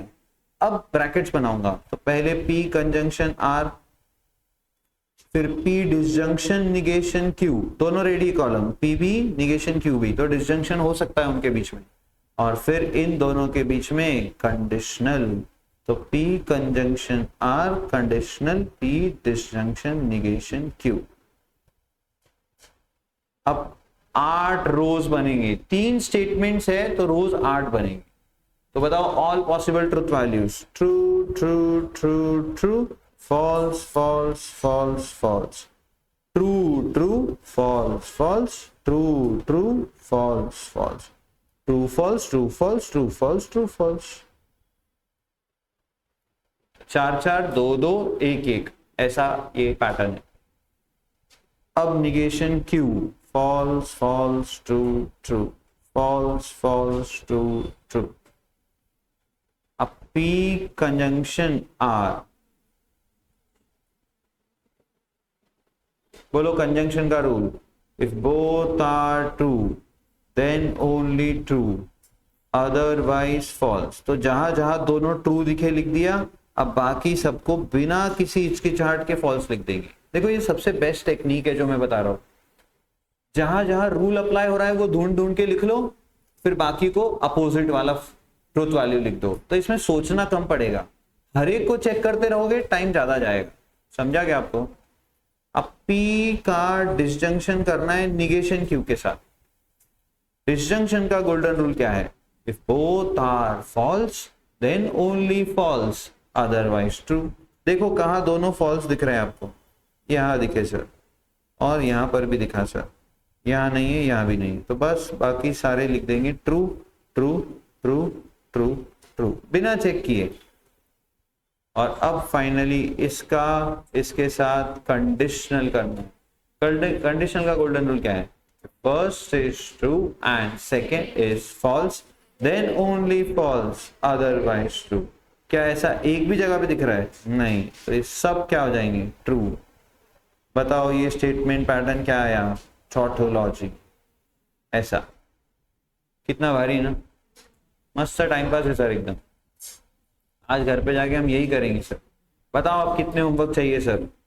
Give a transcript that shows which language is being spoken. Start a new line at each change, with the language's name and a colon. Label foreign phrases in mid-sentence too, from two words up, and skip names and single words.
Hindi: अब ब्रैकेट्स बनाऊंगा तो पहले
English: P conjunction R,
Hindi: फिर
English: P disjunction negation Q,
Hindi: दोनों
English: ready column,
Hindi: पी भी
English: negation Q
Hindi: भी, तो डिसजंक्शन हो सकता है उनके बीच में, और फिर इन दोनों के बीच में कंडीशनल, तो
English: P conjunction R conditional P disjunction negation Q.
Hindi: अब 8 रोज बनेंगे, 3 स्टेटमेंट्स है तो रोज 8 बनेंगे। तो बताओ
English: all possible truth values, true true true true, false false false false, true true false false, true true false false, true false true false true false true false। 4 4 2 2 1 1,
Hindi: ऐसा ये पैटर्न है।
English: अब negation Q, false false true true, false false true true।
Hindi: अब
English: P conjunction R,
Hindi: बोलो कंजंक्शन का रूल,
English: If both are true then only true otherwise false.
Hindi: तो जहां जहां दोनों ट्रू दिखे लिख दिया, अब बाकी सबको बिना किसी हिचकिचाहट के फॉल्स लिख देंगे। देखो ये सबसे
English: best technique
Hindi: है जो मैं बता रहा हूं। जहां जहां
English: rule apply
Hindi: हो रहा है वो ढूंढ ढूंढ के लिख लो, फिर बाकी को अपोजिट वाला
English: truth value
Hindi: लिख दो, तो इसमें सोचना कम पड़ेगा। हर एक को चेक करते रहोगे टाइम ज्यादा जाएगा। समझा क्या आपको? अब P का डिसजंक्शन करना है
English: negation Q
Hindi: के साथ। डिसजंक्शन का
English: golden rule
Hindi: क्या है?
English: If both are false then only false, otherwise true.
Hindi: देखो कहा दोनों फॉल्स दिख रहे हैं आपको, यहां दिखे सर, और यहां पर भी दिखा सर, यहां नहीं है, यहां भी नहीं, तो बस बाकी सारे लिख देंगे
English: true true true true true
Hindi: बिना चेक किए। और अब फाइनली इसका इसके साथ कंडीशनल करना है। कंडीशनल का
English: golden rule
Hindi: क्या है?
English: First is true and second is false, then only false, otherwise true.
Hindi: क्या ऐसा एक भी जगह पे दिख रहा है? नहीं, तो ये सब क्या हो जाएंगे? ट्रू। बताओ ये
English: statement pattern
Hindi: क्या आया? टॉटोलॉजी। ऐसा कितना भारी ना, मस्त
English: time pass
Hindi: है सर एकदम। आज घर पे जाके हम यही करेंगे सर। बताओ आप कितने होमवर्क चाहिए सर?